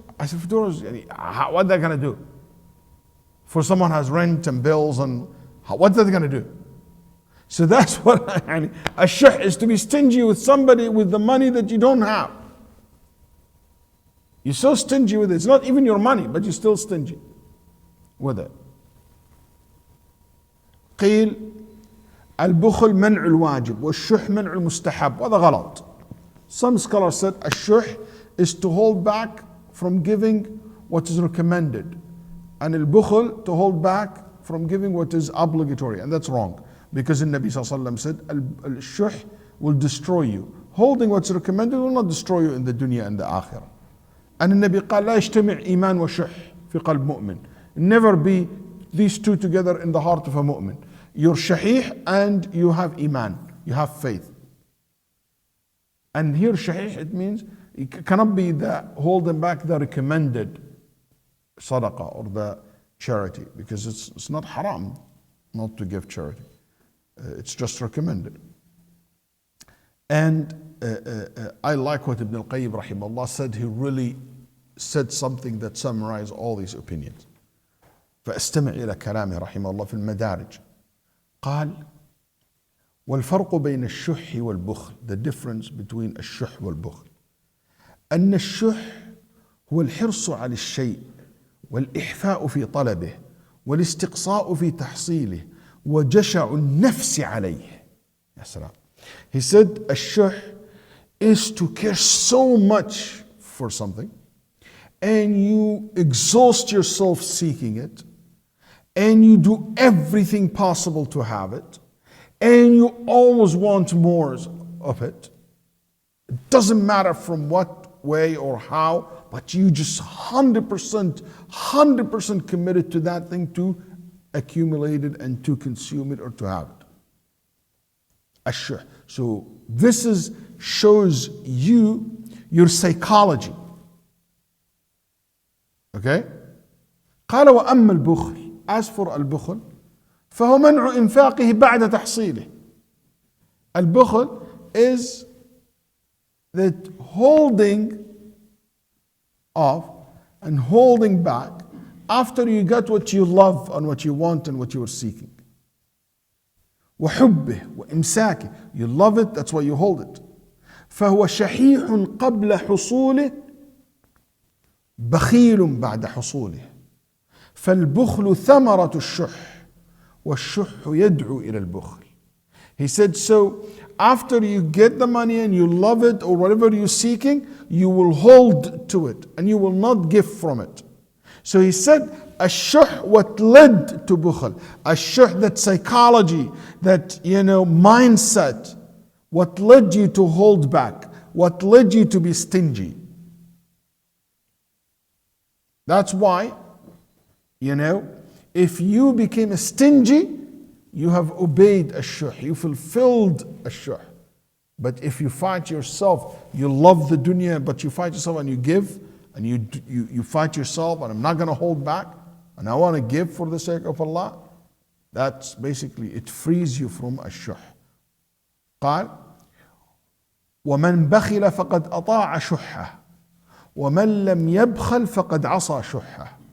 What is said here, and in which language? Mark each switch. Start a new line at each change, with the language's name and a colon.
English: I said, $50, what are they going to do? For someone who has rent and bills, and what are they going to do? So that's what a shuh is, to be stingy with somebody with the money that you don't have. You're so stingy with it. It's not even your money, but you're still stingy with it.
Arabic: قيل البخل منع الواجب والشح منع المستحب. وهذا غلط.
English: Some scholars said a shuh is to hold back from giving what is recommended, and al-bukhl to hold back from giving what is obligatory, and that's wrong, because the Nabi sallallahu alaihi wasallam said al-shuh will destroy you. Holding what's recommended will not destroy you in the dunya and the akhirah. And the Nabi
Arabic: قال لا يجتمع إيمان وشح في قلب مؤمن.
English: Never be these two together in the heart of a mu'min. You're shahih and you have iman, you have faith. And here shahih, it means it cannot be the holding back the recommended sadaqah or the charity, because it's not haram not to give charity. It's just recommended. And I like what Ibn al-Qayyim rahimahullah said. He really said something that summarized all these opinions.
Arabic: فاستمع إلى كلامه رحمه الله في المدارج. قال والفرق بين الشح والبخل,
English: the difference between
Arabic: الشح والبخل, أن الشح هو الحرص على الشيء والإحفاء في طلبه والاستقصاء في تحصيله وجشع النفس عليه. يا سلام.
English: He said الشح is to care so much for something, and you exhaust yourself seeking it, and you do everything possible to have it, and you always want more of it. It doesn't matter from what way or how, but you just 100% committed to that thing, to accumulate it and to consume it or to have it. Ash-shuh. So this shows you your psychology.
Arabic: Okay? قال وأما البخل.
English: As for al-bukhl,
Arabic: فهو منع إنفاقه بعد تحصيله.
English: Al-bukhl is that holding off and holding back after you got what you love and what you want and what you are seeking.
Arabic: وحبه وإمساكه.
English: You love it, that's why you hold it.
Arabic: فهو شحيح قبل حصوله بخيل بعد حصوله. فالبخل ثمرة الشح والشح يدعو إلى البخل.
English: He said, so after you get the money and you love it or whatever you're seeking, you will hold to it and you will not give from it. So he said, ash-shuh, what led to bukhl, ash-shuh, that psychology, that mindset, what led you to hold back, what led you to be stingy. That's why, if you became stingy, you have obeyed ash-shuh, you fulfilled ash-shuh. But if you fight yourself, you love the dunya, but you fight yourself and you give, and you fight yourself, and I'm not going to hold back, and I want to give for the sake of Allah, that's basically, it frees you from الشح.
Arabic: قال ومن بخل فقد أطاع شحه ومن لم يبخل فقد عصى شحه.